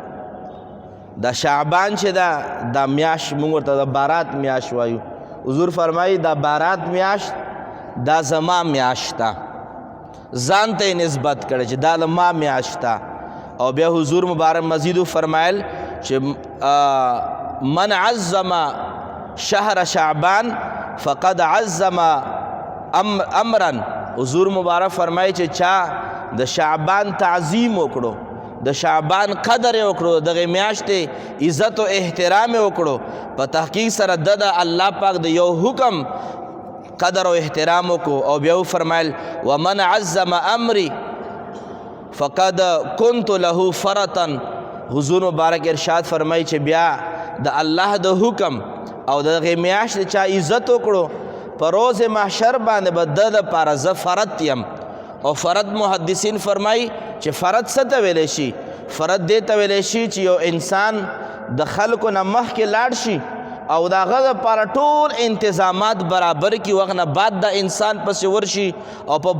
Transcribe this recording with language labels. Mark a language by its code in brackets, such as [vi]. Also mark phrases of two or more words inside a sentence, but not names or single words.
[ps] دا شعبان چې دا میاشت موږ ورته د بارات میاشت وایو حضور فرمایي دا بارات میاشت دا زما میاشت ده ځان ته یې نسبت کړی چې دا د ما میاشت ده او بیا حضور مبارک مزیدو فرمایل چې [ar] من عظم شهر شعبان فقد عظم امرا [ps] حضور مبارک فرمایي چې چا د شعبان تعظیم وکړو د شعبان قدر یې وکړو دغې میاشتې عزت و احترام یې وکړو په تحقیق سره د الله پاک د یو حکم قدر و احترام وکړو او بیا وفرمایل [ar] ومن عظم امری فقد كنت له فرطا [ps] حضور مبارک ارشاد فرمایي چې بیا د الله د حکم او دغې میاشتې چا عزت وکړو په روز محشر باندې به د دپاره زه فرد یم او فرد محدثین فرمایي چې فرد څه ته ویلی شي فرد دې ته ویلی شي چې یو انسان د خلکو نه مخکې لاړ شي او د هغه دپاره ټول انتظامات برابر کړي وخت نه بعد د انسان پسې ورشي او په